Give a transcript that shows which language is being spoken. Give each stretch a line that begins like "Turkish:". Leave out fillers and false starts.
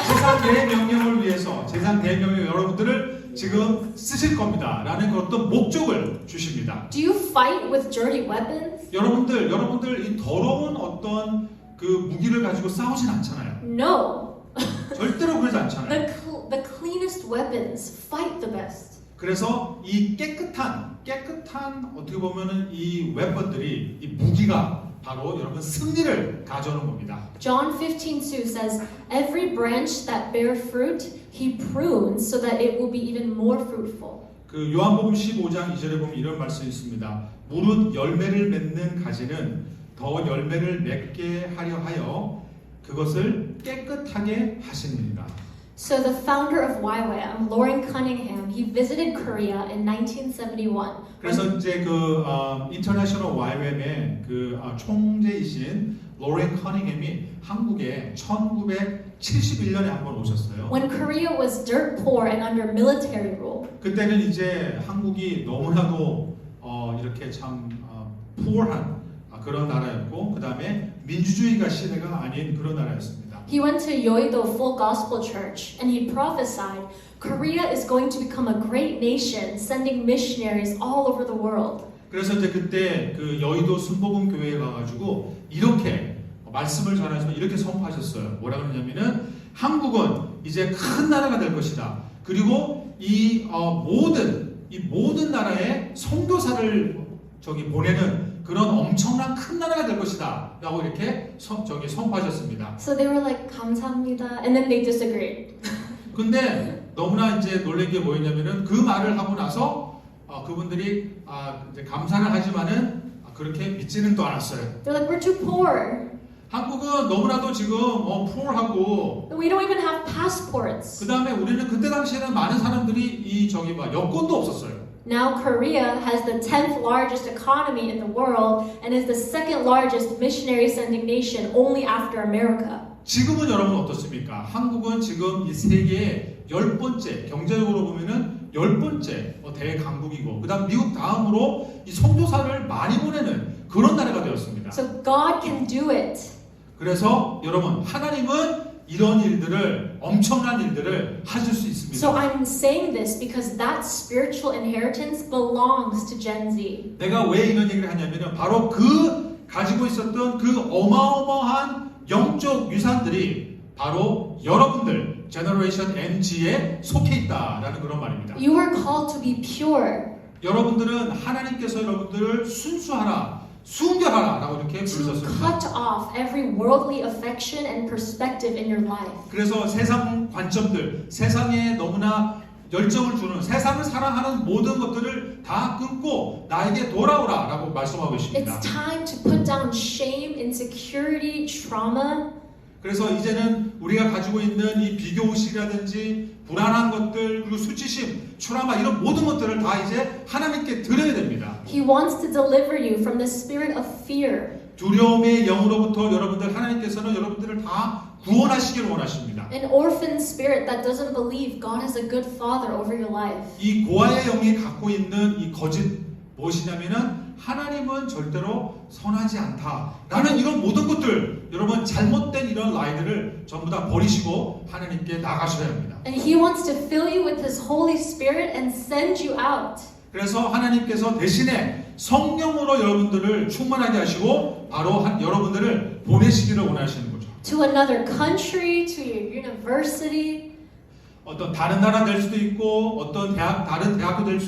Korean: 재산 대명령을 위해서 재산 대명령 여러분들을 지금 쓰실 겁니다. 라는 어떤 목적을 주십니다.
English: Do you fight with dirty weapons?
Korean: 여러분들 이 더러운 어떤 그 무기를 가지고 싸우진 않잖아요.
English: No.
Korean: 절대로 그러지 않잖아요.
English: The cleanest weapons fight the best.
Korean: 그래서 이 깨끗한 어떻게 보면은 이 웨펀들이 이 무기가 바로 여러분 승리를 가져오는 겁니다.
English: John 15:2 says, "Every branch that bear fruit, he prunes so that it will be even more fruitful."
Korean: 그 요한복음 15장 2절에 보면 이런 말씀이 있습니다. 무릇 열매를 맺는 가지는 더 열매를 맺게 하려 하여 그것을 깨끗하게 하시느니라.
English: So the founder of YWAM, Lauren Cunningham, he visited Korea in 1971.
Korean: 그래서 이제 그 인터내셔널 YWAM의 그 총재이신 로렌 커닝햄이 한국에 1971년에 한번 오셨어요.
English: When Korea was dirt poor and under military rule.
Korean: 그때는 이제 한국이 너무나도 이렇게 참 poor한 그런 나라였고 그 다음에 민주주의가 시대가 아닌 그런 나라였습니다.
English: He went to Yoido Full Gospel Church and he prophesied Korea is going to become a great nation, sending missionaries all over the world.
Korean: 그래서 이제 그때 그 여의도 순복음 교회에 가가지고 이렇게 말씀을 전하시면 이렇게 선포하셨어요. 뭐라 그러냐면은 한국은 이제 큰 나라가 될 것이다. 그리고 이 모든 나라에 선교사를 보내는 그런 엄청난 큰 나라가 될 것이다. 라고 이렇게 선포하셨습니다.
English: So they were like,
Korean: 감사합니다.
English: And then they disagreed.
Korean: 근데 너무나 이제 놀란 게 뭐였냐면은 그 말을 하고 나서 그분들이 이제 감사를 하지만은 그렇게 믿지는 또 않았어요.
English: They're like, we're too poor.
Korean: 한국은 너무나도 지금 poor하고
English: We don't even have passports.
Korean: 그 다음에 우리는 그때 당시에는 많은 사람들이 여권도 없었어요.
English: Now Korea has the 10th largest economy in the world and is the second largest missionary sending nation only after America.
Korean: 지금은 여러분 어떻습니까? 한국은 지금 이 세계의 10번째, 경제적으로 보면은 10번째 대강국이고, 그 다음 미국 다음으로 이 선교사를 많이 보내는 그런 나라가 되었습니다.
English: So God can do it.
Korean: 그래서 여러분, 하나님은 이런 일들을, 엄청난 일들을 하실 수 있습니다.
English: So I'm saying this because that spiritual inheritance belongs to Gen Z.
Korean: 내가 왜 이런 얘기를 하냐면은 바로 그 가지고 있었던 그 어마어마한 영적 유산들이 바로 여러분들 제너레이션 MG에 속해 있다라는 그런 말입니다.
English: You are called to be pure.
Korean: 여러분들은 하나님께서 여러분들을 순수하라, 순결하라라고 이렇게
English: To
Korean: 부르셨습니다.
English: cut off every worldly affection and perspective in your life.
Korean: 그래서 세상 관점들, 세상에 너무나 열정을 주는, 세상을 사랑하는 모든 것들을 다 끊고 나에게 돌아오라라고 말씀하고 계십니다.
English: It's time to put down shame, insecurity, trauma.
Korean: 그래서 이제는 우리가 가지고 있는 이 비교의식이라든지 불안한 것들, 그리고 수치심, 트라우마 이런 모든 것들을 다 이제 하나님께 드려야 됩니다.
English: He wants to deliver you from the spirit of fear.
Korean: 두려움의 영으로부터 여러분들, 하나님께서는 여러분들을 다 구원하시길 원하십니다.
English: An orphan spirit that doesn't believe God is a good father over your life.
Korean: 이 고아의 영이 갖고 있는 이 거짓 무엇이냐면은 하나님은 절대로 선하지 않다라는 이런 모든 것들, 여러분 잘못된 이런 라이들을 전부 다 버리시고 하나님께 나가셔야 합니다.
English: And He wants to fill you with His Holy Spirit and send you out.
Korean: 그래서 하나님께서 대신에 성령으로 여러분들을 충만하게 하시고 바로 여러분들을 보내시기를 원하시는 거죠.
English: To another country, to your university,
Korean: 어떤 다른 나라 될 수도 있고 어떤 다른 대학도 될 수